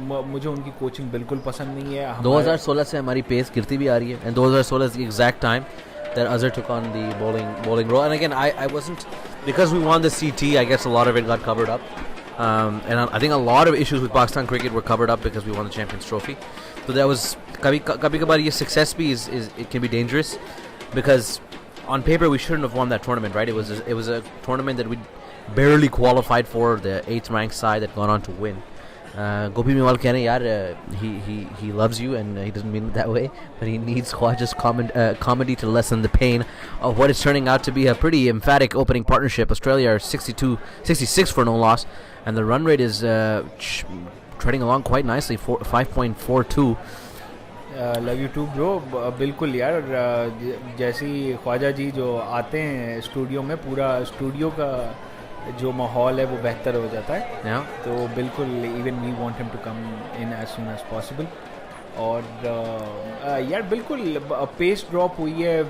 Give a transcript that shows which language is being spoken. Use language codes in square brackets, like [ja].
[hi] मुझे उनकी कोचिंग बिल्कुल पसंद नहीं है. 2016 से हमारी पेस गिरती भी आ रही है, [en] and 2016 is the exact time that Azhar took on the bowling role. And again, I wasn't, because we won the CT, I guess a lot of it got covered up. And I think a lot of issues with Pakistan cricket were covered up because we won the Champions Trophy. So that was [hi] kabhi ye success bhi [en] is it can be dangerous, because on paper we shouldn't have won that tournament, right? It was a tournament that we barely qualified for, the 8th ranked side that gone on to win. Gopi Mewal [hi] keh rahe yaar, [en] he loves you and he doesn't mean it that way, but he needs Khwaja's comedy to lessen the pain of what is turning out to be a pretty emphatic opening partnership. Australia are 66 for no loss, and the run rate is treading along quite nicely, 5.42. Love you too bro. [hi] बिल्कुल यार, जैसे ही ख्वाजा जी जो आते हैं studio में, पूरा studio का जो माहौल है वो बेहतर हो जाता है. [en] Yeah. [hi] तो बिल्कुल, [en] Even we want him to come in as soon as possible. [hi] और यार बिल्कुल पेस ड्रॉप हुई है.